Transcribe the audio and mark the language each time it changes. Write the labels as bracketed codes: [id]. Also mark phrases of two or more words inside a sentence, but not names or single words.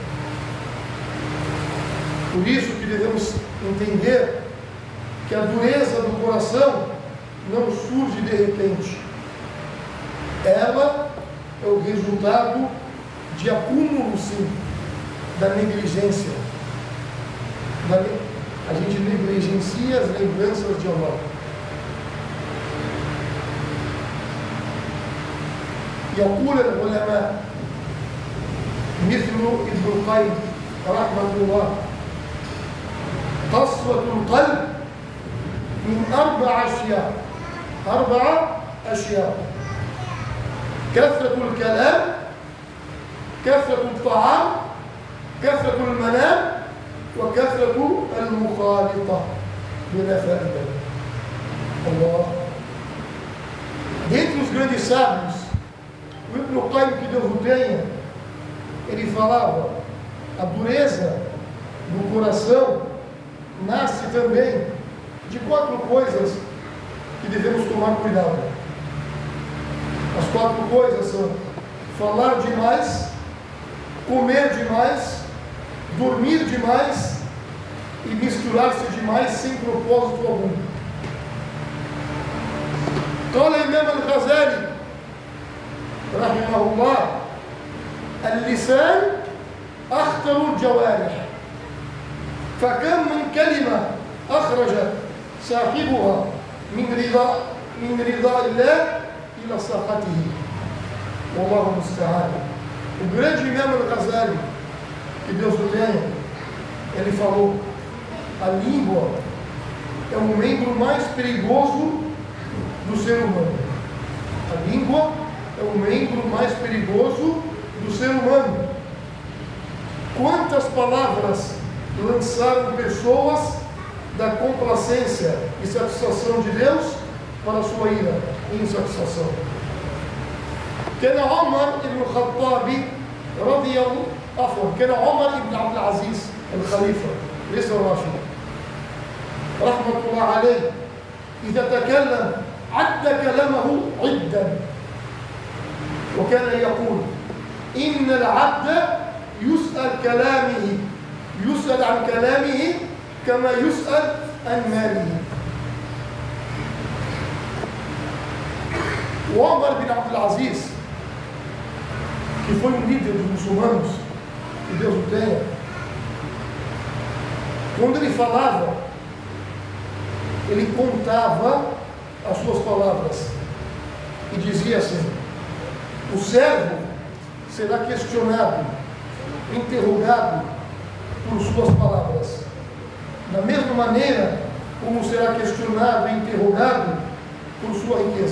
[pt] Por isso que devemos entender que a dureza do coração não surge de repente. Ela é o resultado de acúmulo, sim, da negligência. A gente negligencia as lembranças de Allah. [ar] يقول العلماء مثل ابن القيم رحمه الله: قسوة القلب من 4 أشياء. 4 أشياء: كثرة الكلام، كثرة الطعام، كثرة المنام، وكثرة المخالطة. بلا فائدة. الله. [pt] Dentre os grandes sábios, o Ibn Qayyim, que Deus o tenha, ele falava: a dureza do coração nasce também de 4 coisas que devemos tomar cuidado. As 4 coisas são falar demais, comer demais, dormir demais e misturar-se demais sem propósito algum. [ar] قال الإمام الغزالي رحمه الله: اللسان أخطر الجوارح، فكم من كلمة أخرج صاحبها من رضا الله إلى سخطه، والله المستعان. [pt] O grande Imam al-Ghazali, que Deus o tenha, ele falou: a língua é o membro mais perigoso do ser humano. A língua é o membro mais perigoso do ser humano. Quantas palavras lançaram pessoas da complacência e satisfação de Deus para a sua ira e insatisfação. [ar] كان عمر بن الخطاب رضي الله عنه، كان عمر بن عبد العزيز الخليفة ليس الراشد رحمة الله عليه، إذا تكلم عد كلامه عدا، وكان يقول: إن العبد يسأل عن كلامه كما يسأل عن ماله. وعمر بن عبد العزيز, [pt] que foi um líder dos muçulmanos, que Deus o tenha, quando ele falava, ele contava as suas palavras e dizia assim: o servo será questionado, interrogado por suas palavras, da mesma maneira como será questionado e interrogado por sua riqueza.